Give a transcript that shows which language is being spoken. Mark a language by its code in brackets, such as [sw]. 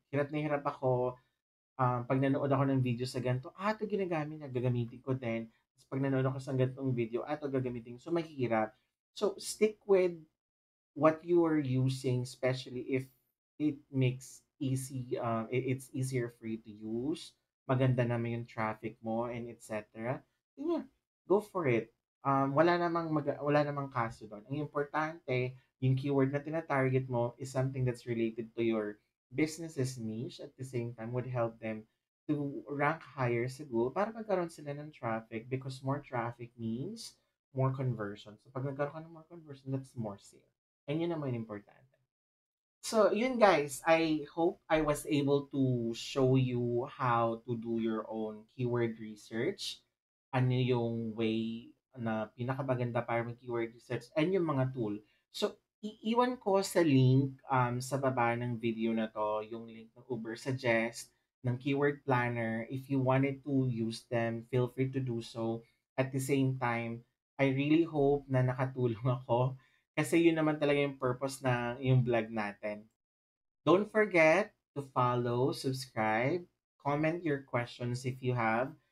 [tl] Hirap na hirap ako pag nanood ako ng video sa ganito, ito ginagamit na, gagamitin ko din. Tapos pag nanood ako sa ganitong video, ito gagamitin. So, mahirap. [en] So, stick with what you are using, especially if it makes it's easier for you to use, [tl] maganda naman yung traffic mo, [en] and etc. Yeah, go for it. [tl] Wala namang kaso doon. Ang importante, yung keyword na tina-target mo [en] is something that's related to your business's niche, at the same time would help them to rank higher [tl] sa Google para magkaroon sila ng traffic, [en] because more traffic means more conversion. [tl] So pag nagkaroon ka ng more conversion, [en] that's more sales. [tl] And yun naman yung importante. [en] So, yun guys, I hope I was able to show you how to do your own keyword research. [tl] Ano yung way na pinakamaganda para mag keyword research and yung mga tool. So, iiwan ko sa link sa baba ng video na to, yung link ng Uber Suggest, ng Keyword Planner. [en] If you wanted to use them, feel free to do so. At the same time, I really hope [tl] na nakatulong ako kasi yun naman talaga yung purpose na yung vlog natin. [en] Don't forget to follow, subscribe, comment your questions if you have.